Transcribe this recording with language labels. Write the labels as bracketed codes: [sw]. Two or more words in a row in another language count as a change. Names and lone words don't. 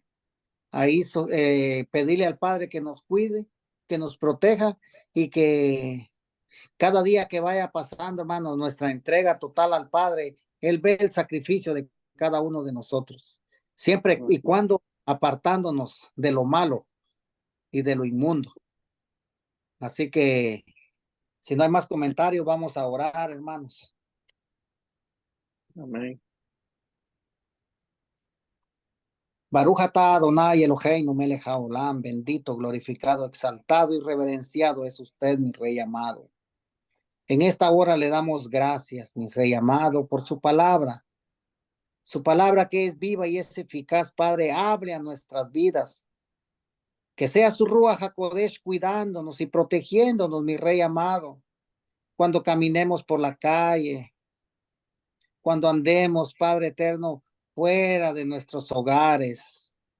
[es] Ahí pedirle al Padre que nos cuide, que nos proteja y que cada día que vaya pasando, hermano, nuestra entrega total al Padre, Él ve el sacrificio de cada uno de nosotros, siempre y cuando apartándonos de lo malo y de lo inmundo. Así que, si no hay más comentarios, vamos a orar, hermanos. Amén. [he] ברוך אתה אדוני אלוהינו מלך העולם, [es] bendito, glorificado, exaltado y reverenciado es usted, mi Rey amado. En esta hora le damos gracias, mi Rey amado, por su palabra que es viva y es eficaz. Padre, hable a nuestras vidas. Que sea su [he] רוח הקודש [es] cuidándonos y protegiéndonos, mi Rey amado, cuando caminemos por la calle, cuando andemos, Padre eterno, fuera de nuestros hogares.